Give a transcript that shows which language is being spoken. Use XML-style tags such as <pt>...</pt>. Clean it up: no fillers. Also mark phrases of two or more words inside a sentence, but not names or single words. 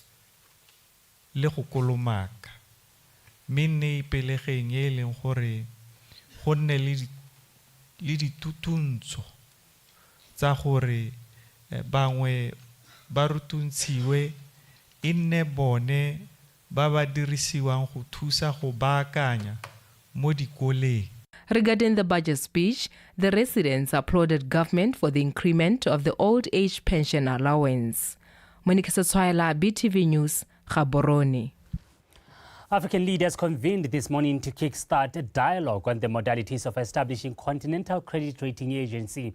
<tn>le go kolomaka mme nne ipelegeng e leng gore go nne le ditutuntsho tsa gore bangwe ba rutuntshiwe e nne bone ba ba dirisiwang go thusa go baakanya mo dikoleng.</tn> <en>Regarding the budget speech, the residents applauded government for the increment of the old age pension allowance. Monica Setswaela, BTV News, Gaborone. African leaders convened this morning to kickstart a dialogue on the modalities of establishing Continental Credit Rating Agency.</en>